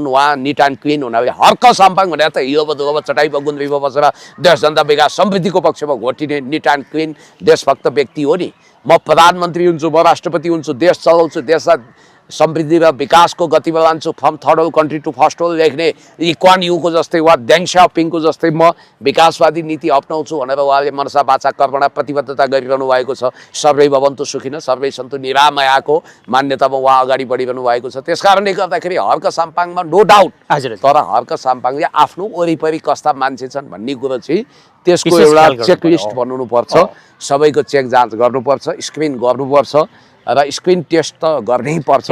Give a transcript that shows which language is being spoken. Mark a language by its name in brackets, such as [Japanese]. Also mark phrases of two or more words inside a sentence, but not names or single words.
[Nepali] उहाँ [English] neat and clean [Nepali] हुनाले हर्क साम्पाङ भनेर त हिलो बदुवा चटाइ बगुन्द्रीमा बसेर देश जनता विकास समृद्धिको पक्षमा घोटिने [English] neat and clean [Nepali] देशभक्त व्यक्ति हो नि। म प्रधानमन्त्री हुन्छु, म राष्ट्रपति हुन्छु, देश चलाउँछु, देशलाई समृद्धि र विकासको गतिमा लान्छु, [English] from third world country to first world [Nepali] लेख्ने ली कुआन युको जस्तै वा ड्याङ सियाओपिङको जस्तै म विकासवादी नीति अप्नाउँछु भनेर उहाँले [Sanskrit] मनसा वाचा कर्मणा [Nepali] प्रतिबद्धता गरिरहनु भएको छ। [Sanskrit] सर्वै भवन्तु सुखिनः सर्वै सन्तु [Nepali] निरामयाको मान्यतामा उहाँ अगाडि बढिरहनु भएको छ। त्यसकारणले गर्दाखेरि हर्क साम्पाङमा [English] no doubt, [Nepali] तर हर्क साम्पाङले आफ्नो वरिपरि कस्ता मान्छे छन् भन्ने कुरो चाहिँ त्यसको एउटा चेकलिस्ट बनाउनु पर्छ। सबैको चेक जाँच गर्नुपर्छ, स्क्रिन गर्नुपर्छ र [English] screen test [Nepali] त गर्नै पर्छ।